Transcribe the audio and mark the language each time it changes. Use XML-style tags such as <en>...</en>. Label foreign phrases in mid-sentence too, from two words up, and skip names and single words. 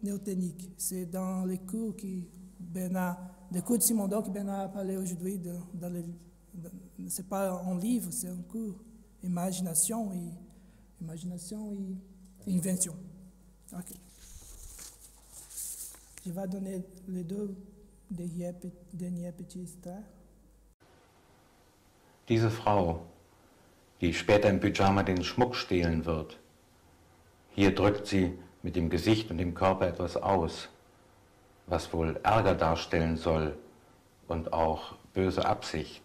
<fr>» C'est dans les cours les cours de Simondon que Bernard a parlé aujourd'hui. Ce n'est pas un livre, c'est un cours imagination et invention. Ok. Je vais donner les 2 derniers petits extraits.</fr> <de>Diese Frau, die später im Pyjama den Schmuck stehlen wird, hier drückt sie mit dem Gesicht und dem Körper etwas aus, was wohl Ärger darstellen soll und auch böse Absicht.</de>